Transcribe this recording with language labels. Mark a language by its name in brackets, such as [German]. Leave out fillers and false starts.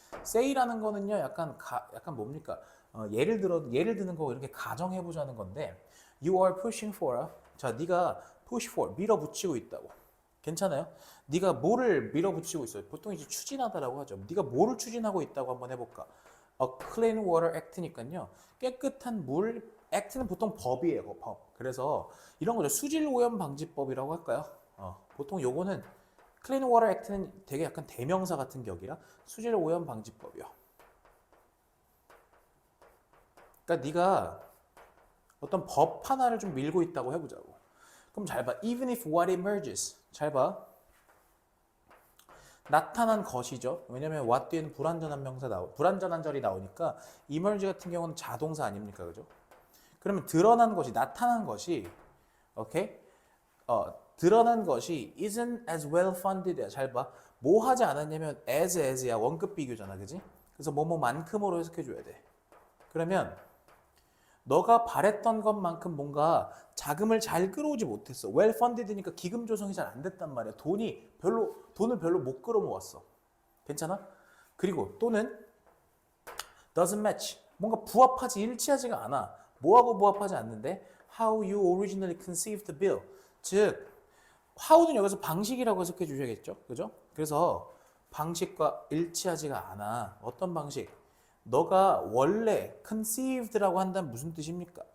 [Korean] say라는 거는요. 약간 뭡니까? 예를 드는 거 이렇게 가정해 보자는 건데 [English] you are pushing for. [Korean] 자, 네가 push for 밀어붙이고 있다고. 괜찮아요? 네가 뭐를 밀어붙이고 있어요? 보통 이제 추진하다라고 하죠. 네가 뭐를 추진하고 있다고 한번 해볼까? [English] A clean water act니까요. [Korean] 깨끗한 물. act는 보통 법이에요. 법. 그래서 이런 거죠. 수질 오염 방지법이라고 할까요? 보통 요거는 clean water act는 되게 약간 대명사 같은 격이라 수질 오염 방지법이요. 그러니까 네가 어떤 법 하나를 좀 밀고 있다고 해보자고. 그럼 잘 봐. [English] Even if what emerges. [Korean] 잘 봐. 나타난 것이죠. 왜냐면 what 뒤에는 불완전한 절이 나오니까 emerge 같은 경우는 자동사 아닙니까? 그죠? 그러면 드러난 것이, 나타난 것이, 오케이? 드러난 것이 [English] isn't as well funded. [Korean] 잘 봐. 뭐 하지 않았냐면 as야. 원급 비교잖아. 그지? 그래서 뭐뭐만큼으로 해석해 줘야 돼. 그러면 너가 바랬던 것만큼 뭔가 자금을 잘 끌어오지 못했어. well funded니까 기금 조성이 잘 안 됐단 말이야. 돈을 별로 못 끌어모았어. 괜찮아? 그리고 또는 [English] doesn't match. [Korean] 뭔가 부합하지 일치하지가 않아. 뭐하고 부합하지 않는데 [English] how you originally conceived the bill. [Korean] 즉 how는 여기서 방식이라고 해석해 주셔야겠죠. 그죠? 그래서 방식과 일치하지가 않아. 어떤 방식? 너가 원래 conceived라고 한다면 무슨 뜻입니까?